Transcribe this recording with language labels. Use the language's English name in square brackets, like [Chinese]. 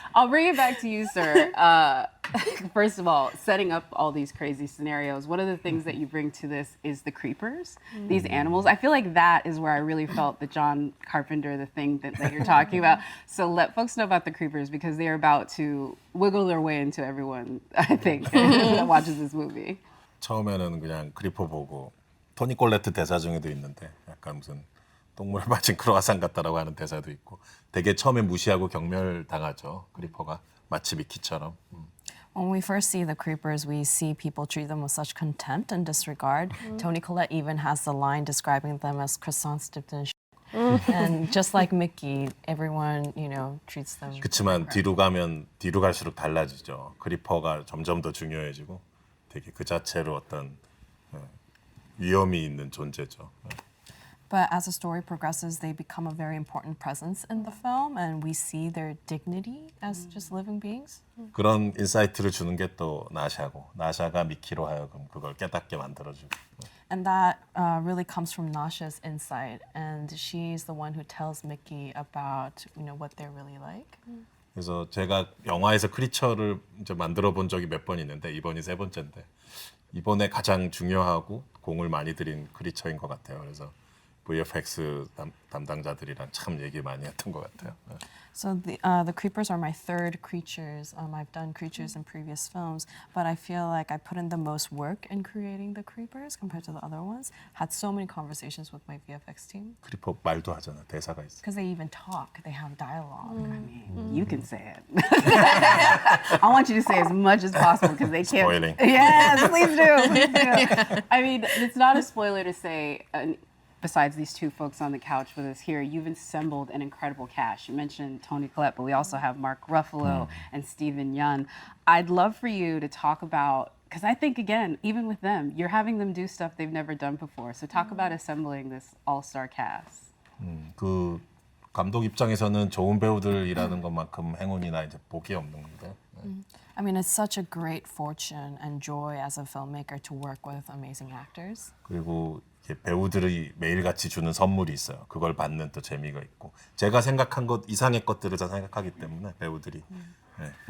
[English] I'll bring it back to you, sir. First of all, setting up all these crazy scenarios, one of the things that you bring to this is the creepers, these animals. I feel like that is where I really felt the John Carpenter, the thing that you're talking about. So let folks know about the creepers, because they are about to wiggle their way into everyone, I think, that watches this movie. [Korean] 처음에는 그냥 크리퍼 보고 토니 콜레트 대사 중에도 있는데 약간 무슨 똥물에 빠진 크로아상 같다라고 하는 대사도 있고 되게 처음에 무시하고 경멸당하죠. 크리퍼가 마치 미키처럼. [English] When we first see the creepers, we see people treat them with such contempt and disregard. Toni Collette even has the line describing them as croissants dipped in shit. And just like Mickey, everyone, treats them. [Korean] 그렇지만 뒤로 가면 뒤로 갈수록 달라지죠. 크리퍼가 점점 더 중요해지고 되게 그 자체로 어떤 위험이 있는 존재죠. [English] But as the story progresses, they become a very important presence in the film, and we see their dignity as just living beings. [Korean] 그런 인사이트를 주는 게 또 나샤고, 나샤가 미키로 하여금 그걸 깨닫게 만들어주고. [English] And that really comes from Nasha's insight, and she's the one who tells Mickey about what they're really like. [Korean] 그래서 제가 영화에서 크리처를 이제 만들어 본 적이 몇 번 있는데 이번이 3번째인데 이번에 가장 중요하고 공을 많이 들인 크리처인 것 같아요. 그래서 VFX 담당자들이랑 참 얘기 많이 했던 것 같아요. [English] So the creepers are my third creatures. I've done creatures in previous films, but I feel like I put in the most work in creating the creepers compared to the other ones. Had so many conversations with my VFX team. [Korean] 크리퍼 말도 하잖아. 대사가 있어. [English] Because they even talk. They have dialogue. I mean, You can say it. I want you to say as much as possible because they can't. Spoiling. Yes, please do. Please do. I mean, it's not a spoiler to say, besides these two folks on the couch with us here, you've assembled an incredible cast. You mentioned Toni Collette, but we also have Mark Ruffalo and Steven Yeun. I'd love for you to talk about, because I think, again, even with them, you're having them do stuff they've never done before. So talk about assembling this all-star cast. [Korean] 그 감독 입장에서는 좋은 배우들 일하는 것만큼 행운이나 이제 복이 없는 건데. [English] I mean, it's such a great fortune and joy as a filmmaker to work with amazing actors. [Korean] 그리고 배우들이 매일같이 주는 선물이 있어요. 그걸 받는 또 재미가 있고 제가 생각한 것 이상의 것들을 다 생각하기 때문에 배우들이. 네.